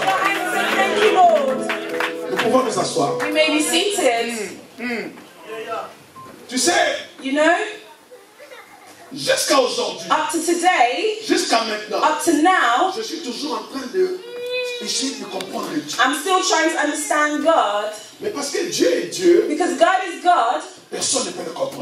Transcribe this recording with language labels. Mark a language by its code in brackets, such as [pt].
[en] Your hands and say, thank you, Lord. [fr] Nous pouvons nous asseoir. [en] You may be seated. [fr] Tu sais, [en] You know, [fr] jusqu'à aujourd'hui, [en] up to today, [fr] jusqu'à maintenant, [en] up to now, [fr] je suis toujours en train de essayer de comprendre Dieu. [en] I'm still trying to understand God. [fr] Mais parce que Dieu est Dieu, [en] Because God is God, [fr] personne ne peut le comprendre.